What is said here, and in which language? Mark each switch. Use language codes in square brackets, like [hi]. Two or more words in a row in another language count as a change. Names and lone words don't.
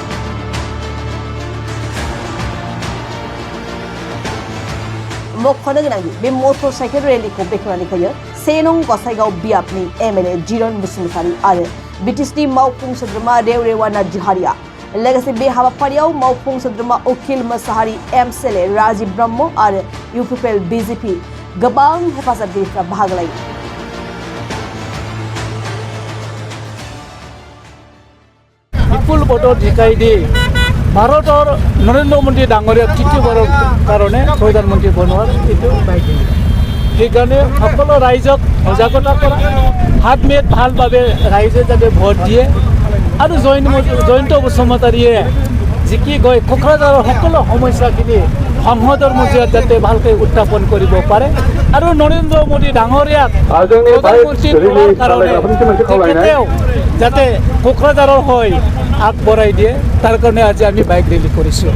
[brx] मख'नो गोनांदि बे [en] motorcycle rally [brx] बेखेवनानै होयो 1 नं गसाइगाव बियाबनि एमएलए जिरन बसुमतारी आरो बिटिसिनि मावफुं सोद्रोमा रेवरेवा नार्जीहारिया लोगोसे बे हाबाफारियाव मावफुं सोद्रोमा उकिल मोसाहारि एमसीएलए राजीव ब्रह्म आरो इउपिपिएल बीजेपी गोबां हेफाजाबगिरिफ्रा बाहागो लायो। [as] বিপুল ভোটত জিকাই দি ভাৰতৰ নৰেন্দ্ৰ মোদী ডাঙৰীয়া তৃতীয়বাৰৰ কাৰণে প্ৰধানমন্ত্ৰী বনোৱাৰ এইটো সেইকাৰণে সকলো ৰাইজক সজাগতা কৰা হাত মেদ ভালভাৱে ৰাইজে যাতে ভোট দিয়ে আৰু জয়ন্ত বসুমতাৰীয়ে জিকি গৈ কোকৰাঝাৰৰ সকলো সমস্যাখিনি সংসদৰ মজিয়াত যাতে ভালকৈ উত্থাপন কৰিব পাৰে আৰু নৰেন্দ্ৰ মোদী ডাঙৰীয়াক প্ৰধানমন্ত্ৰী হোৱাৰ কাৰণে তেখেতেও যাতে কোকৰাঝাৰৰ হৈ আগবঢ়াই দিয়ে তাৰ কাৰণে আজি আমি [en] bike rally [as] কৰিছোঁ।